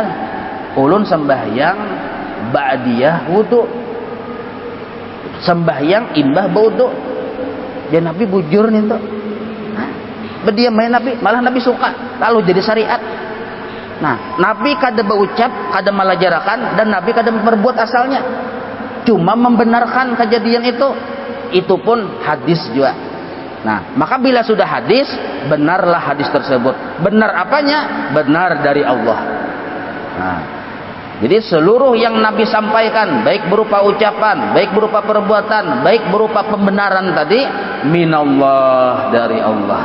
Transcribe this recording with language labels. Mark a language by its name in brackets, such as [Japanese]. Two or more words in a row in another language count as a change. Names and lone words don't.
[Banjar] Ulun sembahyang ba'diyah wudu. Sembahyang imbah wudu. Dan Nabi bujur nih tuh. Berdiam Nabi, malah Nabi suka. [Indonesian] Lalu jadi syariat. [Banjar] Nah, Nabi kada berucap, kada melajarakan, dan Nabi kada memperbuat asalnya. [Indonesian] Cuma membenarkan kejadian itu. Itu pun hadis juga. Nah, maka bila sudah hadis, benarlah hadis tersebut. Benar apanya? Benar dari Allah. Nah, jadi seluruh yang Nabi sampaikan, baik berupa ucapan, baik berupa perbuatan, baik berupa pembenaran tadi, minallah, dari Allah.